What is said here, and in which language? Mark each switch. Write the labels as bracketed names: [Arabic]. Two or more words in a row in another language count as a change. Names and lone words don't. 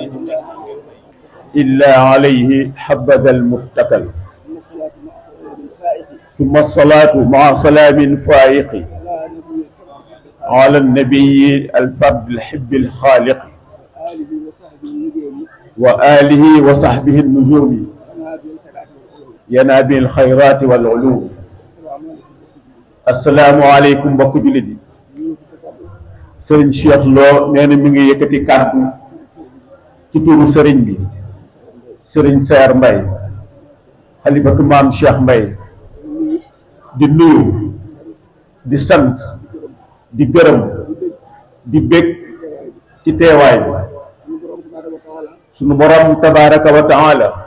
[Arabic] إلا عليه حبذا المتكل ثم الصلاة مع سلام فائق على النبي الفرد الحب الخالق وآله وصحبه النجوم ينابي الخيرات والعلوم السلام عليكم [Wolof] mbokk jullit yi sëriñ Cheikh Lo nee na mi ngi yëkkati kàddu ci turu sëriñ bi sëriñ Sayer Mbaye xalifatu maam Cheikh Mbaye di nuyu di sant di gërëm di bég ci teewaay bi sunu borom [Arabic] تبارك وتعالى